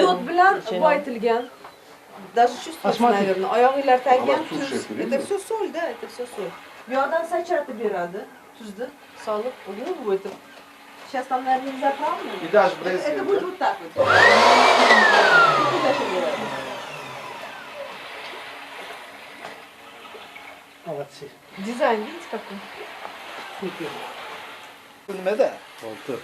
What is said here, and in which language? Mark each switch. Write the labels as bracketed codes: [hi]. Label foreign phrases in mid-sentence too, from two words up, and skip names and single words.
[uz] Yod bilan boyitilgan. [ru] Даже чувствуется, наверное. [uz] Oyog'inglar tagigan tuz. [ru] Это все соль, да, это все соль. [uz] Bu yoqdan sachatib beradi. Tuzni solib, o'tib. [ru] Сейчас там, наверное, нельзя правильно? И даже без. Это будет вот так вот. Молодцы. Дизайн, видите, какой? [uz] Nimada? Olti.